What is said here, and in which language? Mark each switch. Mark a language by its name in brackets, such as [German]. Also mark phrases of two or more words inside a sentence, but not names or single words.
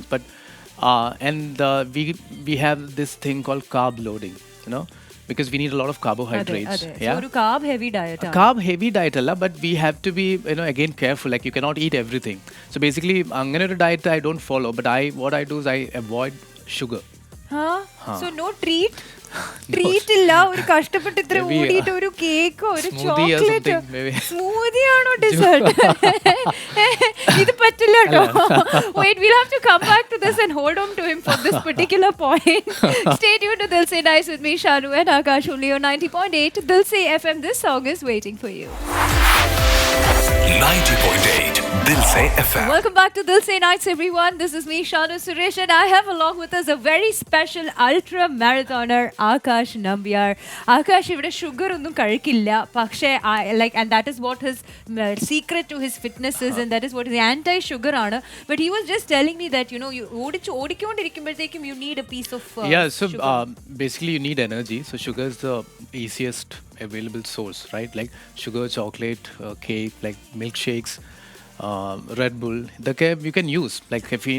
[English] But we have this thing called carb loading, because we need a lot of carbohydrates. Yeah. So carb heavy diet. Carb heavy diet, but we have to be again careful. Like you cannot eat everything. So basically, diet I don't follow. But what I do is I avoid sugar. So no treat. [Malayalam] ട്രീറ്റ് ഇല്ല ഒരു കഷ്ടപ്പെട്ട് ഇത്ര ഓടിട്ട് ഒരു കേക്ക് ഒരു [English] chocolate smoothie [Malayalam] ആണോ ഡെസേർട്ട് ഇത് പറ്റില്ല no. [English] Wait, we'll have to come back to this and hold on to him for this particular point. Stay tuned to Dilse Nights with me, Shanu and Akash, only on 90.8 Dilse FM. This song is waiting for you. 90.8 Dilse FM. Welcome back to Dilse Nights, everyone. This is me, Shanu Suresh, and I have along with us a very special ultra marathoner, Akash Nambiar. Akash, [Malayalam] ഇവിടെ ഷുഗർ ഒന്നും കഴിക്കില്ല, പക്ഷേ [English] and that is what his secret to his fitness is, and that is what his anti-sugar aanu. But he was just telling me that you odikondirikkumbothekkum you need a piece of sugar. Basically you need energy. So sugar is the easiest available source, right? Like sugar, chocolate, cake, like milkshakes, Red Bull, you can use like caffeine.